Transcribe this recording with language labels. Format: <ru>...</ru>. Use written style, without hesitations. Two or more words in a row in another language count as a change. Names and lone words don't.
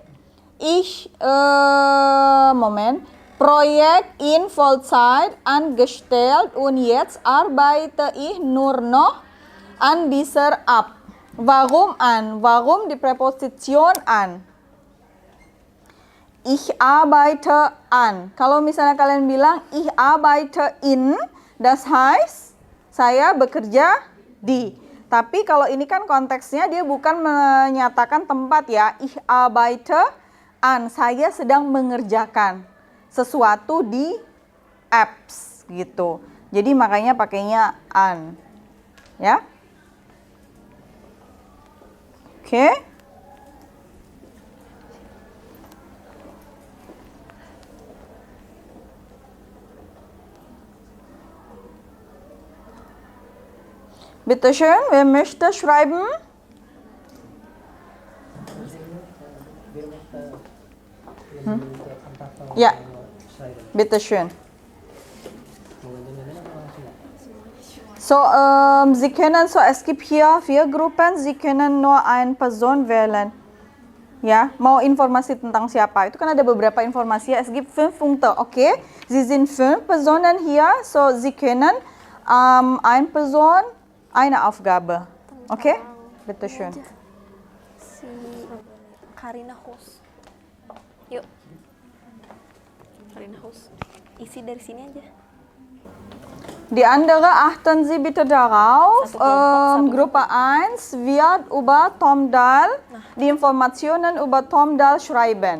<de>Projekt in Vollzeit angestellt und jetzt arbeite ich nur noch an dieser App. Warum an? Warum die Präposition an? Ich arbeite an.</de> <id>Kalau misalnya kalian bilang</id> <de>ich arbeite in, Das heißt,</de> <id>saya bekerja di. Tapi kalau ini kan konteksnya dia bukan menyatakan tempat ya.</id> <de>Ich arbeite an.</de> <id>Saya sedang mengerjakan sesuatu di apps gitu. Jadi makanya pakainya an. Ya. Oke.</id> <de>Bitte schön, wer möchte schreiben? Ja, bitte schön. So, Sie können es gibt hier 4 Gruppen, Sie können nur eine Person wählen.</de> <id>Ya, mau informasi tentang siapa? Itu kan ada beberapa informasi.</id> <de>Es gibt 5 Punkte, okay? Sie sind 5 Personen hier, so Sie können eine Person eine Aufgabe. Okay? Bitte schön.</de> <id>Si Karina Host. Yuk. Karina Host. Isi dari sini aja.</id> <de>Die andere achten Sie bitte darauf.</de> <id>Satu</id> <de>Gruppe 1 wird über Tom Dahl die Informationen über Tom Dahl schreiben.</de>